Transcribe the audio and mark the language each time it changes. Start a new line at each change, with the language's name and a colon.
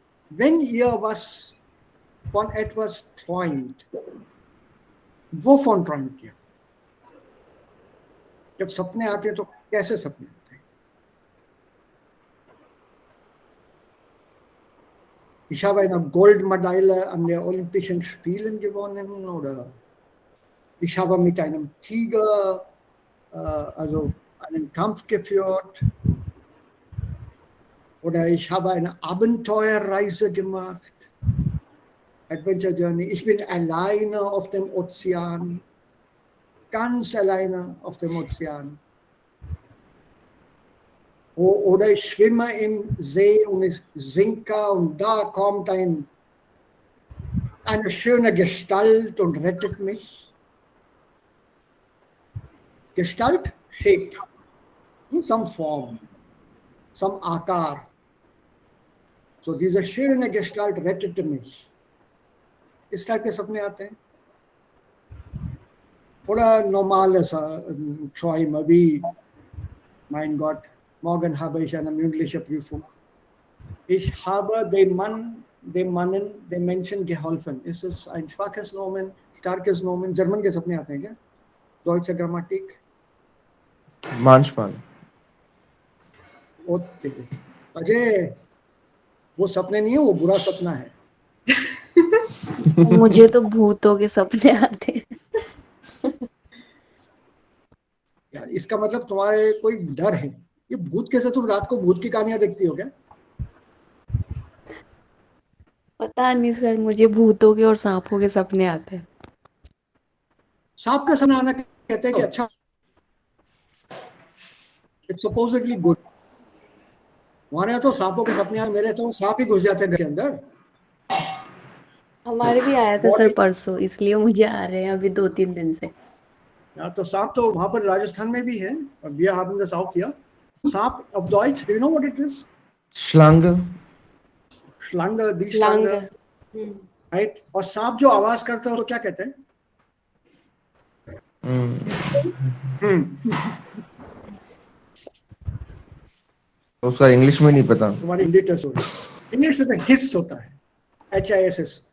German: When ihr was von etwas träumt, wovon träumt ihr?
Hindi: जब सपने आते हैं तो कैसे सपने आते हैं?
German: Ich habe eine Goldmedaille an der Olympischen Spielen gewonnen oder ich habe mit einem Tiger also einen Kampf geführt oder ich habe eine Abenteuerreise gemacht,
English: Adventure Journey.
German: Ich bin alleine auf dem Ozean, ganz alleine auf dem Ozean. Oder ich schwimme im See und ich sinke und da kommt eine schöne Gestalt und rettet mich.
English: Gestalt, shape, in some form, some Akar.
German: So diese schöne Gestalt rettete mich.
Hindi: इस type के सपने आते हैं.
German: Oder normales Träume wie, mein Gott, morgen habe ich eine mündliche Prüfung. Ich habe dem Menschen geholfen. Ist es ein schwaches Nomen, starkes Nomen?
Hindi: German के सपने आते हैं क्या?
German: Deutsche Grammatik? Manchmal.
Hindi: Okay Ajay, वो सपने नहीं है, वो बुरा सपना है. मुझे तो भूतों के सपने आते हैं. यार इसका मतलब तुम्हारे कोई डर है. ये भूत कैसे, तुम रात को भूत की कहानियां देखती हो क्या? पता नहीं सर, मुझे भूतों के और सांपों के सपने आते हैं. सांप का सपना आना कहते हैं कि अच्छा,
English: It's supposedly good.
Hindi: हमारे यहाँ तो सांपों के सपने आए, मेरे तो सांप ही घुस जाते हैं घर के अंदर. हमारे भी आया था सर परसों, इसलिए मुझे आ रहे हैं अभी 2-3 दिन से. या तो सांप तो वहां पर राजस्थान में भी है.
German: Wir haben das auch hier.
English: सांप
German: auf Deutsch,
English: do you know what it is?
German: Schlange. Schlange, die Schlange. हम्म.
English: Right.
Hindi: और सांप जो आवाज करता है तो क्या कहते हैं? उसका इंग्लिश में नहीं पता. तुम्हारी हिंदी टेस्ट हो रही है. इंग्लिश में हिस होता है, HISS.